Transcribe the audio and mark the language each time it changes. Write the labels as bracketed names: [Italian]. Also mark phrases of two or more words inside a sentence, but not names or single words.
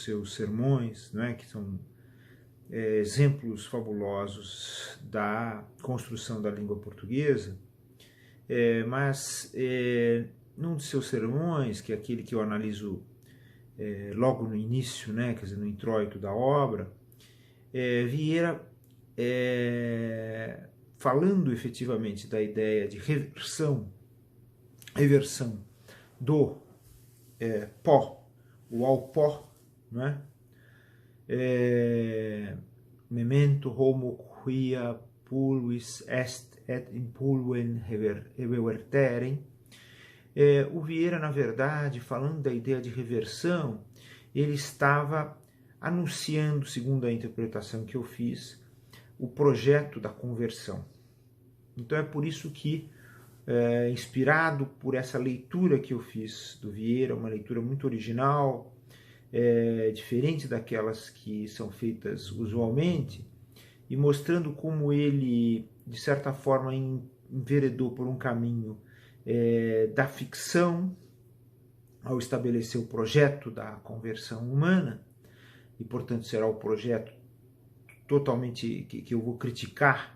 [Portuguese] seus sermões, né, que são exemplos fabulosos da construção da língua portuguesa, mas num dos seus sermões, que é aquele que eu analiso logo no início, né, quer dizer, no introito da obra, Vieira, falando efetivamente da ideia de reversão do pó, o ao pó, né? [Latin] Memento homo quia pulvis est et in pulvem reverterem. [Portuguese] O Vieira, na verdade, falando da ideia de reversão, ele estava anunciando, segundo a interpretação que eu fiz, o projeto da conversão. Então é por isso que, inspirado por essa leitura que eu fiz do Vieira, uma leitura muito original, diferente daquelas que são feitas usualmente, e mostrando como ele, de certa forma, enveredou por um caminho da ficção, ao estabelecer o projeto da conversão humana, e portanto será o projeto totalmente que eu vou criticar